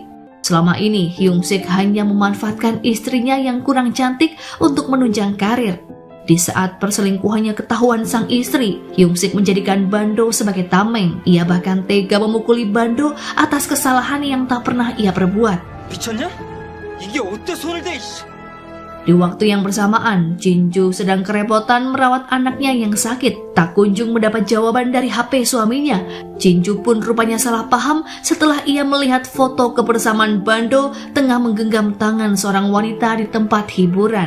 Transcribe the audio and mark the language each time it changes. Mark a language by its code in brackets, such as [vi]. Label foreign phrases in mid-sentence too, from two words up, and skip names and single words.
[id] Selama ini Hyung-sik hanya memanfaatkan istrinya yang kurang cantik untuk menunjang karir. Di saat perselingkuhannya ketahuan sang istri, Hyung-sik menjadikan Bando sebagai tameng. Ia bahkan tega memukuli Bando atas kesalahan yang tak pernah ia perbuat. [ko] 미쳤냐? 이게 어때 손을 대? [id] Di waktu yang bersamaan, Jinju sedang kerepotan merawat anaknya yang sakit. Tak kunjung mendapat jawaban dari HP suaminya. Jinju pun rupanya salah paham setelah ia melihat foto kebersamaan Bando tengah menggenggam tangan seorang wanita di tempat hiburan.